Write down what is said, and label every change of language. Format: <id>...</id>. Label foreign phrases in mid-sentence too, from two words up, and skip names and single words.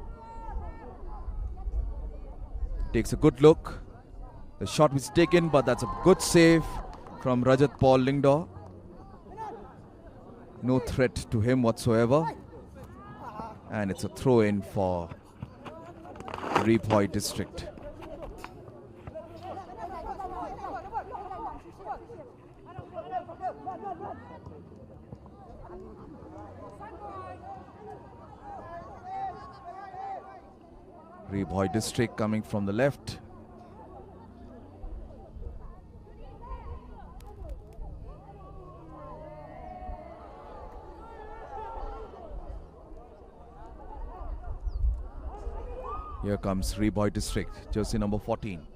<en>Takes a good look. The shot was taken, but that's a good save from Rajat Paul Lingdor. No threat to him whatsoever. And it's a throw-in for RI-BHOI district. RI-BHOI district coming from the left. Here comes RI-BHOI district, jersey number 14.</en>